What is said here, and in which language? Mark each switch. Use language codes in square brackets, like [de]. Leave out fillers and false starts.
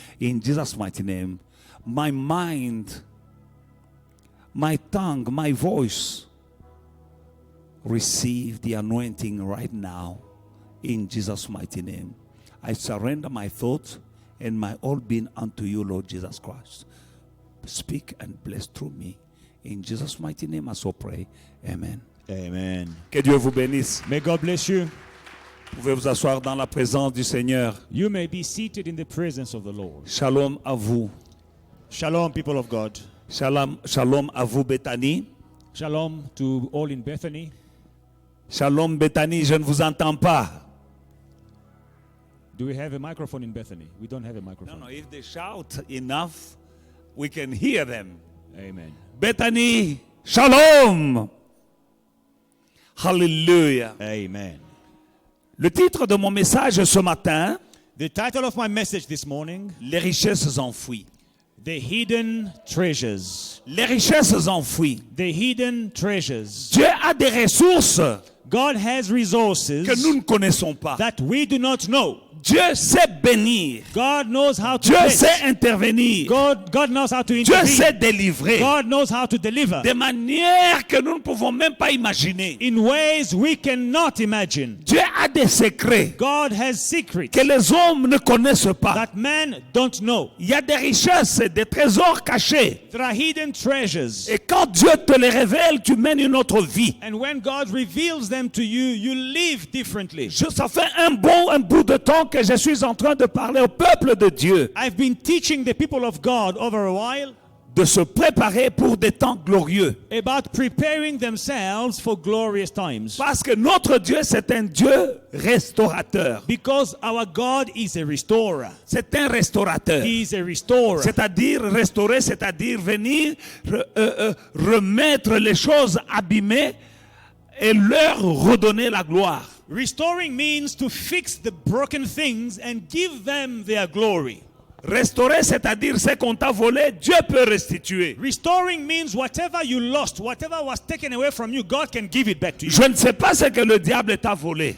[en] In Jesus' mighty name, my mind, my tongue, my voice, receive the anointing right now in Jesus' mighty name. I surrender my thoughts and my all being unto you, Lord Jesus Christ. Speak and bless through me. In Jesus' mighty name I so pray. Amen. Amen. [fr] Que Dieu vous bénisse. [en] May God bless you. [fr] Vous pouvez vous asseoir dans la présence du Seigneur. [en] You may be seated in the presence of the Lord. [fr] Shalom à vous. [en] Shalom, people of God. [fr] Shalom, shalom à vous, Bethany. [en] Shalom to all in Bethany. [fr] Shalom, Bethany, je ne vous entends pas. [en] Do we have a microphone in Bethany? We don't have a microphone. No, if they shout enough, we can hear them. Amen. Bethany, shalom. Hallelujah. Amen. [fr] Le titre de mon message ce matin, [en] The title of my message this morning, [fr] les richesses enfouies. [en] The Hidden Treasures. [fr] Les richesses enfouies. [en] The Hidden Treasures. [fr] Dieu a des ressources [en] God has resources [fr] que nous ne connaissons pas. [en] that we do not know. [fr] Dieu sait bénir. [en] God knows how to [fr] Dieu [en] bless. [fr] sait intervenir. [en] God knows how to [fr] Dieu [en] intervene. [fr] sait délivrer. [en] God knows how to deliver [fr] De manière que nous ne pouvons même pas imaginer. [en] in ways we cannot imagine. [fr] Dieu a des secrets [en] God has secrets [fr] que les hommes ne connaissent pas. [en] that men don't know. [fr] Il y a des richesses, des trésors cachés. [en] There are hidden treasures. [fr] Et quand Dieu te les révèle, tu mènes une autre vie. [en] And when God reveals them to you, you live differently. [fr] Ça fait un bout de temps que je suis en train de parler au peuple de Dieu [en] I've been teaching the people of God over a while [fr] de se préparer pour des temps glorieux. [en] about preparing themselves for glorious times. [fr] Parce que notre Dieu, c'est un Dieu restaurateur. [en] Because our God is a restorer. [fr] C'est un restaurateur. [en] He is a restorer. [fr] C'est-à-dire restaurer, c'est-à-dire venir remettre les choses abîmées et leur redonner la gloire. [en] Restoring means to fix the broken things and give them their glory. [fr] Restaurer, c'est-à-dire ce qu'on t'a volé, Dieu peut restituer. [en] Restoring means whatever you lost, whatever was taken away from you, God can give it back to you. [fr] Je ne sais pas ce que le diable t'a volé.